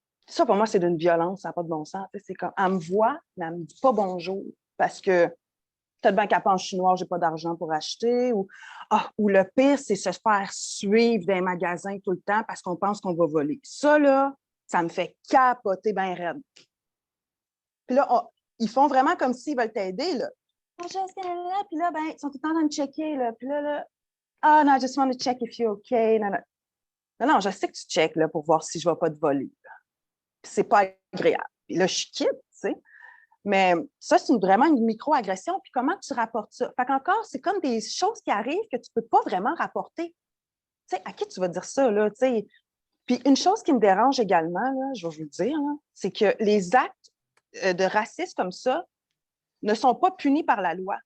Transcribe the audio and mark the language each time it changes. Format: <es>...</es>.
<fr>Ça, pour moi, c'est d'une violence, ça n'a pas de bon sens. C'est comme, elle me voit, mais elle ne me dit pas bonjour parce que peut-être bien qu'elle pense chinois, je n'ai pas d'argent pour acheter. Ou le pire, c'est se faire suivre dans les magasins tout le temps parce qu'on pense qu'on va voler. Ça, là, ça me fait capoter bien raide. Puis là, ils font vraiment comme s'ils veulent t'aider, là. Puis là, ben, ils sont tout le temps en train de checker, là. Puis là, ah, non,</fr> <en>I just want to check if you're okay.</en> <fr>Non, non. Non, je sais que tu checkes, là, pour voir si je ne vais pas te voler. Puis c'est pas agréable. Puis là, je quitte, tu sais. Mais ça, c'est vraiment une micro-agression. Puis comment tu rapportes ça? Fait qu'encore, c'est comme des choses qui arrivent que tu ne peux pas vraiment rapporter. Tu sais, à qui tu vas dire ça, là? Tu sais? Puis une chose qui me dérange également, là, je vais vous le dire, là, c'est que les actes de racisme comme ça ne sont pas punis par la loi.</fr>